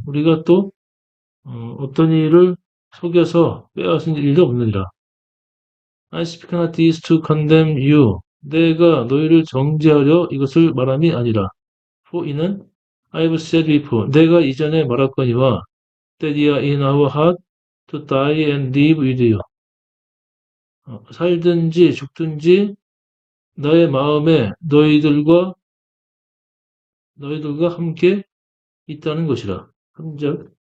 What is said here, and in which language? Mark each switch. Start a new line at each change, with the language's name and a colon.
Korean: 우리가 또 어떤 일을 속여서 빼앗은 일도 없느니라.
English: I speak not this to condemn you.
Korean: 내가 너희를 정죄하려 이것을 말함이 아니라.
English: For
Korean: 이는
English: I've said before.
Korean: 내가 이전에 말했거니와
English: that you are in our heart to die and live with you.
Korean: 살든지 죽든지 나의 마음에 너희들과 함께 있다는 것이라. 3절.